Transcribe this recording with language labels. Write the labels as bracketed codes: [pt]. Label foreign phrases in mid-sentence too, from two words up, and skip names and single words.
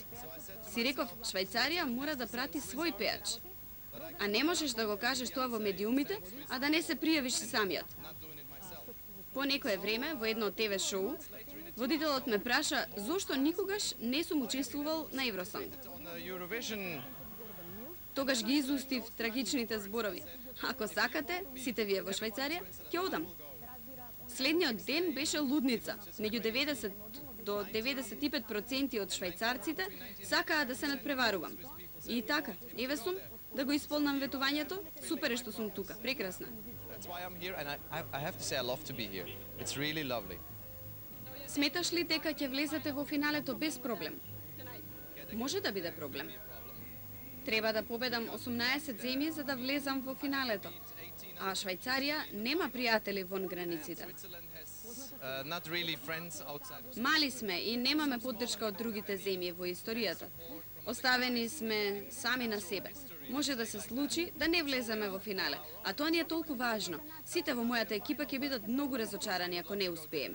[mk] Си реков, Швајцарија мора да прати свој пејач. А не можеш да го кажеш тоа во медиумите, а да не се пријавиш самиот. По некое време, во едно ТВ шоу, водителот ме праша зошто никогаш не сум учествувал на Евросонг. [en] on the Eurovision. [mk] Тогаш ги изустив трагичните зборови. Ако сакате, сите вие во Швајцарија, ќе одам. Следниот ден беше лудница. Меѓу 90 до 95% од швајцарците сакаа да се надпреварувам. И така, еве сум, да го исполнам ветувањето, супер е што сум тука, прекрасна. [en] That's why I'm here and I have to say I love to be here. It's really lovely. [mk] Сметаш ли дека ќе влезете во финалето без проблем? Може да биде проблем. Треба да победам 18 земји за да влезам во финалето. А Швајцарија нема пријатели вон границите. [en] Switzerland has not really friends outside of [mk] Мали сме и немаме поддршка од другите земји во историјата. Оставени сме сами на себе. Може да се случи да не влеземе во финале, а тоа ни е толку важно. Сите во мојата екипа ќе бидат многу разочарани ако не успееме.